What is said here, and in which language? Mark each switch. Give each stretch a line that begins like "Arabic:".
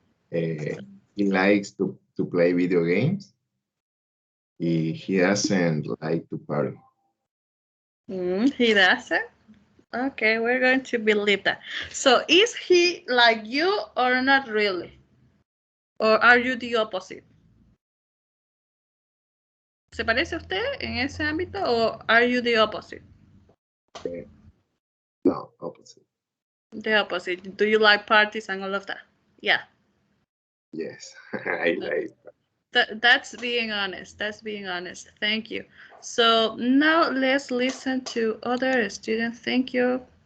English: He likes to play video games. He doesn't like to party. He doesn't? Okay, we're going to believe that. So is he like you or not really? Or are you the opposite?
Spanish: ¿Se parece a usted en ese ámbito o
English: are you the opposite? No, opposite. The opposite. Do you like parties and all of that? Yeah. Yes, I like that. That's being honest. That's being honest. Thank you. So now let's listen to other students. Thank you.